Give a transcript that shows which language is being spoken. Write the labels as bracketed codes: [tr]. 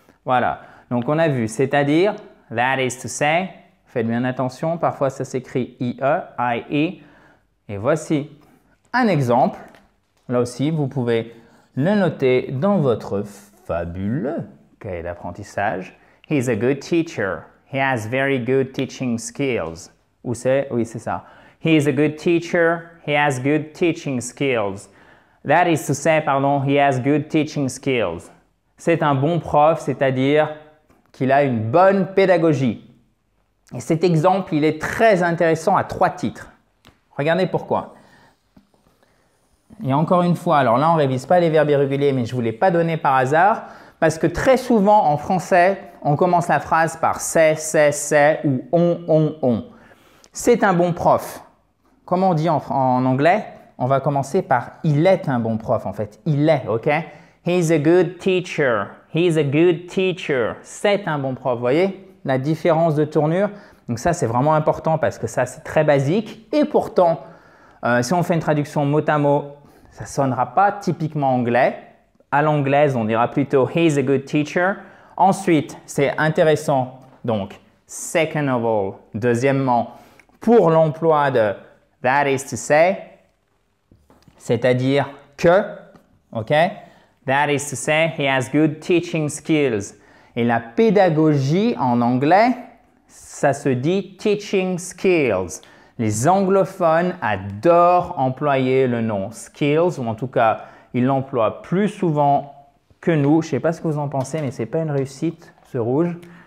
[fr] Voilà, donc on a vu, c'est-à-dire, [en] that is to say, [fr] faites bien attention, parfois ça s'écrit IE, IE, et voici un exemple. Là aussi, vous pouvez le noter dans votre fabuleux cahier d'apprentissage. [en] He's a good teacher. He has very good teaching skills. [fr] Où c'est? Oui, c'est ça. [en] He is a good teacher. He has good teaching skills. That is to say, pardon, he has good teaching skills. [fr] C'est un bon prof, c'est-à-dire qu'il a une bonne pédagogie. Et cet exemple, il est très intéressant à 3 titres. Regardez pourquoi. Et encore une fois, alors là, on ne révise pas les verbes irréguliers, mais je ne vous l'ai pas donné par hasard, parce que très souvent, en français, on commence la phrase par c'est, ou on. C'est un bon prof. Comment on dit en anglais? On va commencer par il est un bon prof, en fait. Il est, ok? [en] He's a good teacher. He's a good teacher. [fr] C'est un bon prof. Vous voyez la différence de tournure? Donc ça, c'est vraiment important parce que ça, c'est très basique. Et pourtant, si on fait une traduction mot à mot, ça ne sonnera pas typiquement anglais. À l'anglaise, on dira plutôt « [en] He's a good teacher [fr] ». Ensuite, c'est intéressant, donc « [en] Second of all [fr] », deuxièmement, pour l'emploi de « [en] that is to say [fr] », c'est-à-dire que, ok? [en] « That is to say, he has good teaching skills ». [fr] Et la pédagogie en anglais, ça se dit « teaching skills ». Les anglophones adorent employer le nom « skills » ou en tout cas, ils l'emploient plus souvent que nous. Je ne sais pas ce que vous en pensez, mais ce n'est pas une réussite, ce rouge.